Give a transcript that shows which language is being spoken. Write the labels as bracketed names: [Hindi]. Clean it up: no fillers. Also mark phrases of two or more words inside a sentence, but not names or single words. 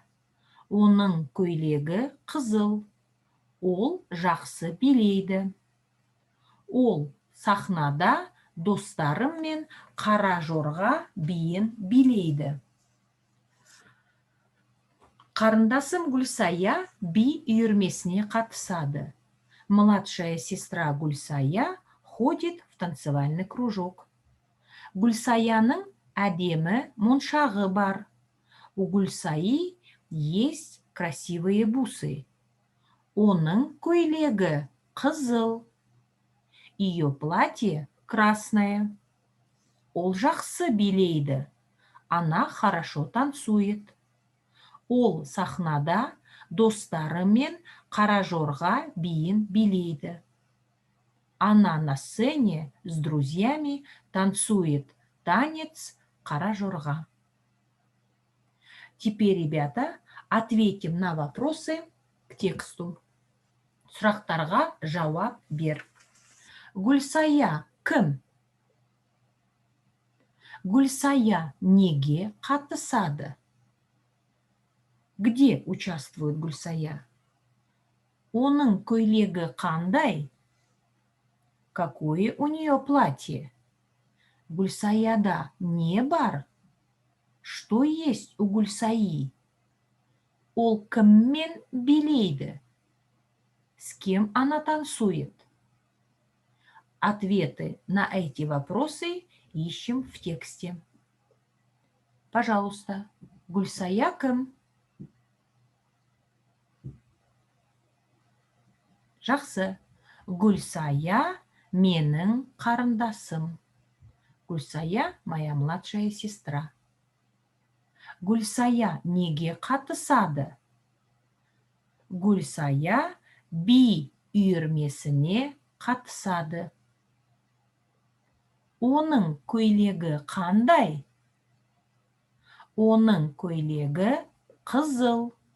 [Kazakh] Оның көйлегі қызыл. Ол жақсы билейді. Ол сахнада достарымен қара жорға биін билейді. Қарындасым Гүлсая би үйірмесіне қатысады. [Russian] Младшая сестра Гүлсая ходит в танцевальный кружок. [Kazakh] Гүлсаяның әдемі моншағы бар. [Russian] У Гүлсаи есть красивые бусы. [Kazakh] Оның көйлегі қызыл. [Russian] Ее платье красное. [Kazakh] Ол жақсы билейді. [Russian] Она хорошо танцует. [Kazakh] Ол сахнада достарымен қара жорға биін билейді. [Russian] Она на сцене с друзьями танцует танец қара жорға. Теперь, ребята, ответим на вопросы к тексту. [Kazakh] Сұрақтарға жауап бер. Гүлсая кім? Гүлсая неге қатысады? [Russian] Где участвует Гүлсая? [Kazakh] Оның көйлегі қандай? [Russian] Какое у нее платье? [Kazakh] Гүлсаяда не бар? [Russian] Что есть у Гүлсаи? [Kazakh] Ол кіммен билейді? [Russian] С кем она танцует? Ответы на эти вопросы ищем в тексте. Пожалуйста, [Kazakh] Гүлсая кім? Жақсы. Гүлсая менің қарындасым. [Russian] Гүлсая моя младшая сестра. [Kazakh] Гүлсая неге қатысады? Гүлсая би үйірмесіне қатысады. Оның көйлегі қандай? Оның көйлегі қызыл.